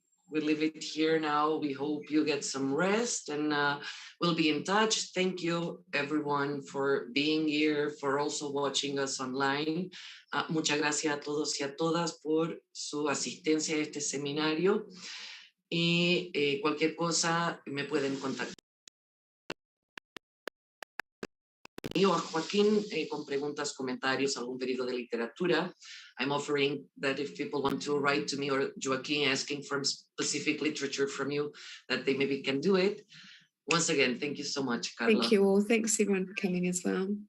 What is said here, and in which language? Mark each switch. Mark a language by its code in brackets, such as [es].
[en] We leave it here now. We hope you get some rest and we'll be in touch. Thank you everyone for being here, for also watching us online. [es] Muchas gracias a todos y a todas por su asistencia a este seminario. Y cualquier cosa me pueden contactar. O a Joaquín con preguntas, comentarios, algún pedido de literatura. [en] I'm offering that if people want to write to me or Joaquín asking for specific literature from you, that they maybe can do it. Once again, thank you so much, Carla. Thank you all. Thanks everyone for coming as well.